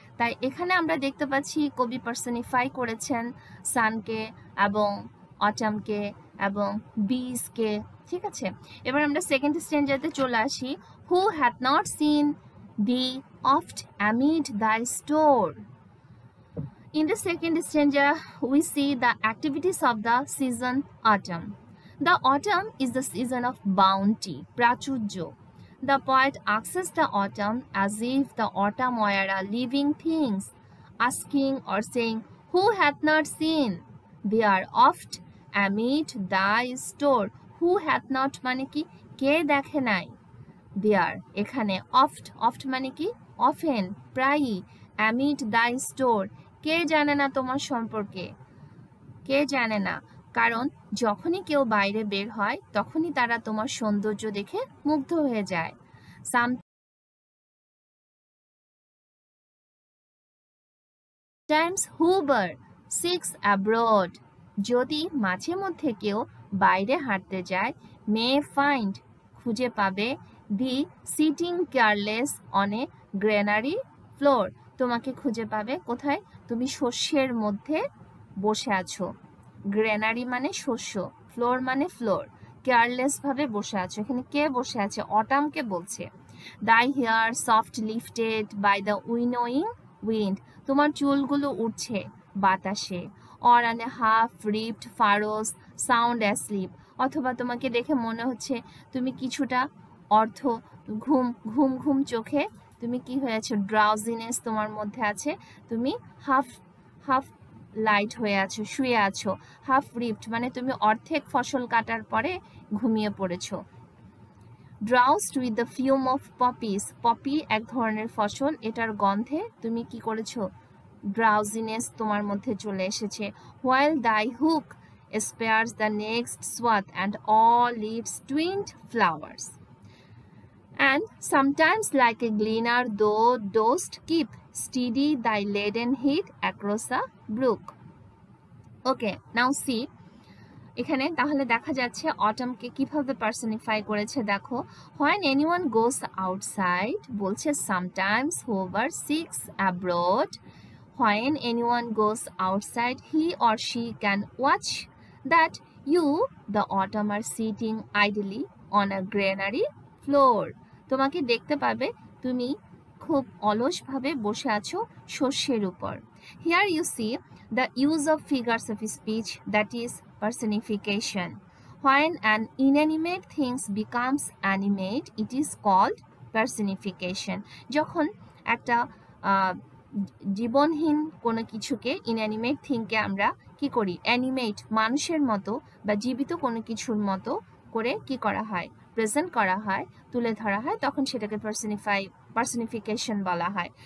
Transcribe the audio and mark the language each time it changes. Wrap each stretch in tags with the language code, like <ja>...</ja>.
<bn>তাই এখানে আমরা দেখতে পাচ্ছি কবি পার্সনিফাই করেছেন সানকে এবং অটামকে এবং বিজকে, ঠিক আছে। এবার আমরা সেকেন্ড স্ট্যান্ডাতে চলে আসি,</bn> <en>Who had not seen the oft amid the store. In the second stanza, we see the activities of the season autumn. The autumn is the season of bounty, prachurjo. The poet asks the autumn as if the autumn were a living thing, asking or saying, who hath not seen? They are oft amid thy store. Who hath not</en> <bn>মানে কি, কে দেখে নাই,</bn> <en>they are</en> <bn>এখানে oft মানে কি, often, প্রায়ই,</bn> <en>amid thy store</en> <bn>কে জানে না তোমার সম্পর্কে, কে জানে না, কারণ যখনই কেউ বাইরে বের হয় তখনই তারা তোমার সৌন্দর্য দেখে মুগ্ধ হয়ে যায়।</bn> <en>Sometimes whoever seeks abroad,</en> <bn>যদি মাঝে মধ্যে কেউ বাইরে হাঁটতে যায়,</bn> <en>may find</en> <bn>খুঁজে পাবে,</bn> <en>the sitting careless on a granary floor,</en> <bn>তোমাকে খুঁজে পাবে কোথায়, তুমি শস্যের মধ্যে বসে আছো, গ্রেনারি মানে শস্য, ফ্লোর মানে ফ্লোর, কেয়ারলেস ভাবে বসে আছো। এখানে কে বসে আছে? অটামকে বলছে।</bn> <en>thy hair soft lifted by the winnowing wind,</en> <bn>তোমার চুলগুলো উঠছে বাতাসে।</bn> <en>or on a half ripped furrows sound asleep,</en> <bn>অথবা তোমাকে দেখে মনে হচ্ছে তুমি কিছুটা অর্থ ঘুম ঘুম ঘুম চোখে তুমি কি হয়েছে? ড্রাউজিনেস তোমার মধ্যে আছে, তুমি হাফ হাফ লাইট হয়ে আছো, শুয়ে আছো। হাফ রিপ্ট মানে তুমি অর্ধেক ফসল কাটার পরে ঘুমিয়ে পড়েছো।</bn> <en>drowsed with the fume of poppies,</en> <bn>poppy এক ধরনের ফসল, এটার গন্ধে তুমি কি করেছো? ড্রাউজিনেস তোমার মধ্যে চলে এসেছে।</bn> <en>While thy hook spares the next swath and all its twined flowers, and sometimes like a gleaner thou dost keep steady thy laden head across a brook. Okay, now see,</en> <bn>এখানে তাহলে দেখা যাচ্ছে অটামকে কিভাবে পার্সনিফাই করেছে।</bn> <en>দেখো, when anyone goes outside বলছে sometimes whoever seeks abroad, when anyone goes outside he or she can watch that you the autumn are sitting idly on a granary floor,</en> <bn>তোমাকে দেখতে পাবে তুমি খুব অলসভাবে বসে আছো শস্যের উপর।</bn> <en>Here you see the use of figures of speech, that is personification. When an inanimate thing becomes animate, it is called personification.</en> <bn>যখন একটা জীবনহীন কোনো কিছুকে, ইনঅ্যানিমেট থিংকে আমরা কি করি? অ্যানিমেট, মানুষের মতো বা জীবিত কোনো কিছুর মতো করে কি করা হয়? প্রেজেন্ট করা হয়, তুলে ধরা হয়, তখন সেটাকে পার্সনিফিকেশন বলা হয়।</bn>